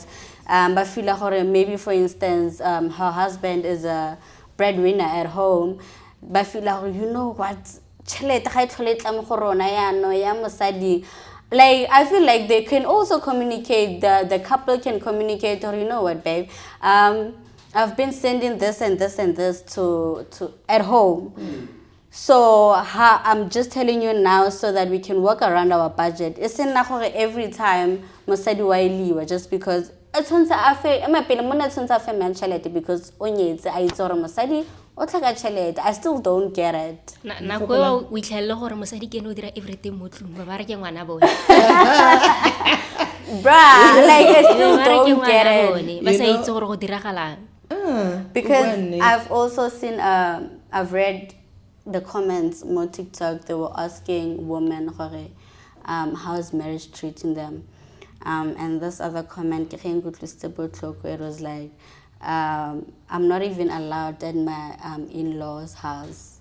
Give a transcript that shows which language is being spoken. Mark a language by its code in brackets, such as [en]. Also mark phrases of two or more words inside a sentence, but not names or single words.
[en] But feel like maybe for instance her husband is a breadwinner at home, but feel like, you know what, like I feel like they can also communicate, the couple can communicate, or you know what, babe, I've been sending this and this and this to at home. So I'm just telling you now so that we can work around our budget. It's in every time [tn] mosadi wa iliwa [en] just because because I still don't get it. [tn] Nako eo o itlhelele gore mosadi ke ene o dira everything mo tlung ba re ke ngwana bone. [en] Bruh, like I still [tn] Ba re ke [en] don't get [tn] ngwana [en] it. [tn] bone ba sa itse gore go diragalang. [en] Because I've also seen, I've read the comments on TikTok. They were asking women, how's marriage treating them? And this other comment, it was like, I'm not even allowed at my in-laws' house.